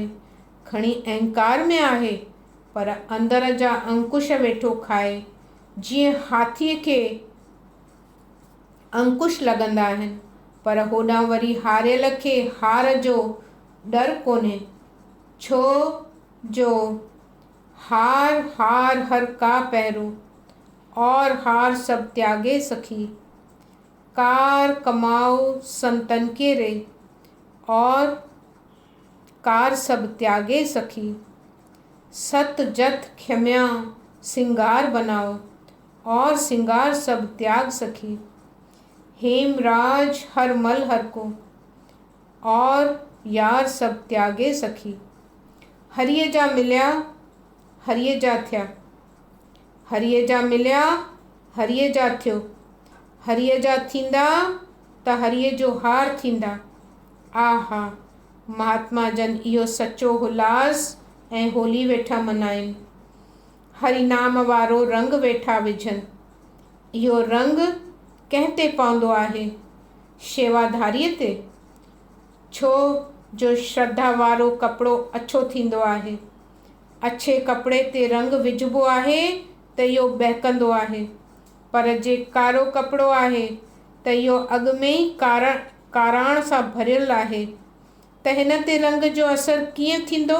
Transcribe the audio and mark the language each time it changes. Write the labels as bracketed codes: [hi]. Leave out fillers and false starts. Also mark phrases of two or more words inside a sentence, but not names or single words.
[sd] खणी अहंकार में आहे, पर अंदर जा अंकुश वेठो खाए। जीअं हाथीअ खे अंकुश लॻंदा आहिनि, पर होॾां वरी हारियल खे हार जो डर कोन्हे। छो जो [hi] हार हार हर का पहिरो, और हार सब त्यागे सखी। कार कमाओ संतन के रे, और कार सब त्यागे सखी। सत जत क्षम्या सिंगार बनाओ, और सिंगार सब त्याग सखी। हेमराज हर मल हर को, और यार सब त्यागे सखी। [sd] हरीअ जा मिलिया, हरीअ जा थिया, हरीअ जा मिलिया, हरीअ जा थियो। हरीअ जा थींदा त हरीअ जो हार थींदा। आहा, महात्मा जन इहो सचो उल्लास ऐं होली वेठा मनाइनि। हरि नाम वारो रंग वेठा विझनि। इहो रंग कंहिं ते पवंदो आहे? शेवाधारीअ ते। छो जो श्रद्धा वारो कपिड़ो अछो थींदो आहे। अछे कपिड़े ते रंग विझिबो आहे त इहो बहकंदो आहे, पर जे कारो कपिड़ो आहे त इहो अॻु में ई काराण सां भरियल आहे, त हिन ते रंग जो असरु कीअं थींदो?